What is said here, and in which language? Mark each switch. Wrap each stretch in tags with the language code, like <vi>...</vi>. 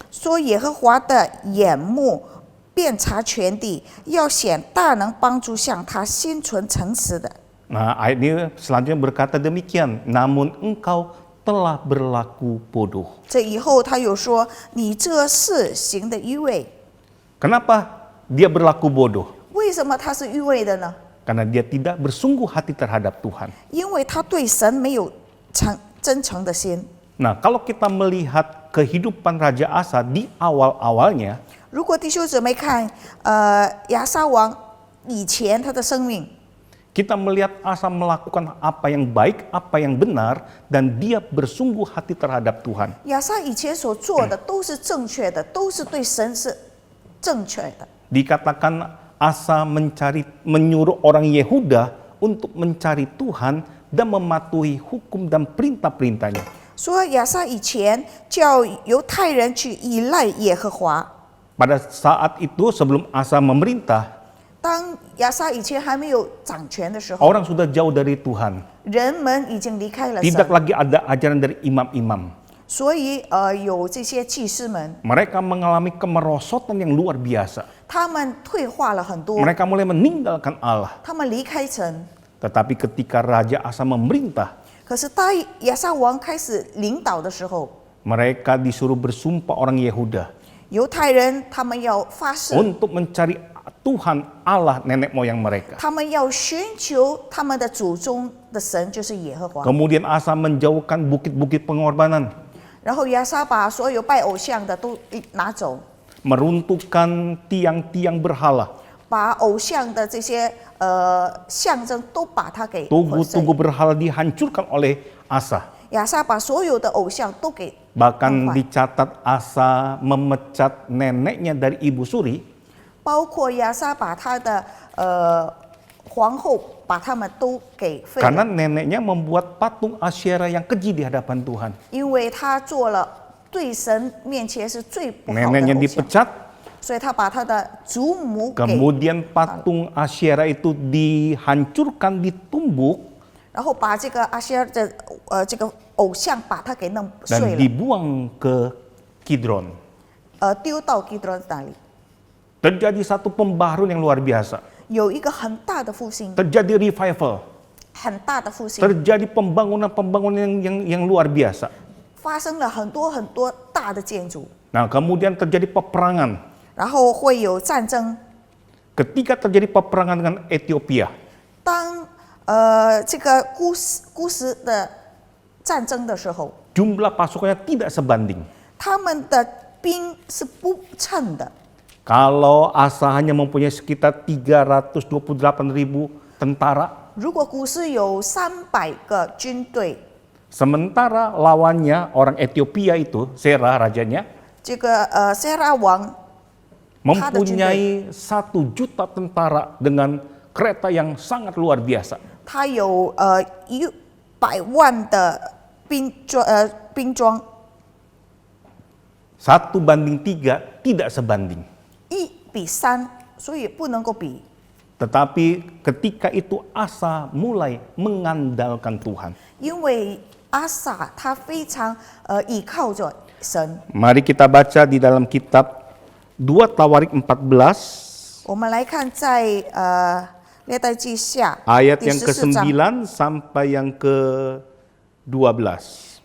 <zh>说耶和华的眼目遍察全地，要显大能，帮助向他心存诚实的。</zh> <id>Nah, ayat ini selanjutnya berkata demikian, namun engkau telah berlaku bodoh.</id> <zh>这以后他又说：“你这事行的愚昧。”</zh> <id>Kenapa dia berlaku bodoh?</id> <zh>为什么他是愚昧的呢？</zh> <id>Karena dia tidak bersungguh hati terhadap Tuhan.</id> <zh>因为他对神没有真诚的心。</zh> <id>Nah, kalau kita melihat kehidupan Raja Asa di awal-awalnya,</id> <zh>如果弟兄姊妹看，亚撒王以前他的生命，</zh> <id>kita melihat Asa melakukan apa yang baik, apa yang benar, dan dia bersungguh hati terhadap Tuhan.</id> <zh>亚撒以前所做的都是正确的，都是对神是正确的。</zh> <id>Dikatakan Asa menyuruh orang Yehuda untuk mencari Tuhan dan mematuhi hukum dan perintah-perintahnya.</id> <zh>说亚撒以前叫犹太人去依赖耶和华。</zh> <id>Pada saat itu sebelum Asa memerintah,</id> <zh>当亚撒以前还没有掌权的时候，</zh> <id>orang sudah jauh dari Tuhan.</id> <zh>人们已经离开了</zh> <id>Tidak lagi ada ajaran dari imam-imam.</id> <zh>所以有这些祭司们，</zh> <id>Mereka mengalami kemerosotan yang luar biasa.</id> <zh>他们退化了很多，</zh> <id>Mereka mulai meninggalkan Allah.</id> <zh>他们离开神。</zh> <id>Tetapi ketika Raja Asa memerintah,</id> <zh>可是当亚撒王开始领导的时候，</zh> <id>mereka disuruh bersumpah orang Yehuda</id> <zh>犹太人他们要发誓，</zh> <id>untuk mencari Tuhan Allah nenek moyang mereka.</id> <zh>他们要寻求他们的祖宗的神，就是耶和华。</zh> <id>Kemudian Asa menjauhkan bukit-bukit pengorbanan,</id> <zh>然后亚撒把所有拜偶像的都拿走，</zh> <id>meruntuhkan tiang-tiang berhala,</id> <zh>把偶像的这些象征都把它给毁碎。</zh> <id>tugu-tugu berhala dihancurkan oleh Asa.</id> <zh>亚撒把所有的偶像都给</zh> <id>Bahkan</id> <zh>弄坏，</zh> <id>dicatat Asa memecat neneknya dari ibu suri</id> <zh>包括亚撒把他的皇后把他们都给废</zh> <id>karena neneknya membuat patung Asyera yang keji di hadapan Tuhan.</id> <zh>因为他做了对神面前是最不好的</zh> <id>Neneknya</id> <zh>偶像，</zh> <id>dipecat,</id> <zh>所以他把他的祖母给，</zh> <id>kemudian patung Asyera itu dihancurkan, ditumbuk</id> <zh>然后把这个阿希尔的这个偶像把它给弄</zh> <id>dan</id> <zh>碎了，</zh> <id>dibuang ke Kidron.</id> <zh>丢到基督那里。</zh> <id>Terjadi satu pembaharuan yang luar biasa.</id> <zh>有一个很大的复兴，</zh> <id>Terjadi revival.</id> <zh>很大的复兴，</zh> <id>Terjadi pembangunan-pembangunan yang luar biasa.</id> <zh>发生了很多很多大的建筑，</zh> <id>Nah, kemudian terjadi peperangan.</id> <zh>然后会有战争。</zh> <id>Ketika terjadi peperangan dengan Ethiopia,</id> <zh>当这个古时的战争的时候，</zh> <id>jumlah pasukannya tidak sebanding.</id> <zh>他们的兵是不称的。</zh> <id>Kalau Asa hanya mempunyai sekitar 328.000 tentara,</id> <zh>如果古时有300个军队，</zh> <id>sementara lawannya orang Ethiopia itu, Sera rajanya,</id> <zh>这个Sera王</zh> <id>mempunyai 1 juta tentara dengan kereta yang sangat luar biasa.</id> <zh>他有100万的兵装，</zh> <id>1 banding 3 tidak sebanding.</id> <zh>1比3，所以不能够比。</zh> <id>Tetapi ketika itu Asa mulai mengandalkan Tuhan.</id> <zh>因为阿撒他非常倚靠着神。</zh> <id>Mari kita baca di dalam kitab 2 Tawarik 14</id> <zh>我们来看在列代记下</zh> <id>ayat</id> <zh>第</zh> <id>yang</id> <zh>14章</zh> <id>ke-9 sampai yang ke-12.</id>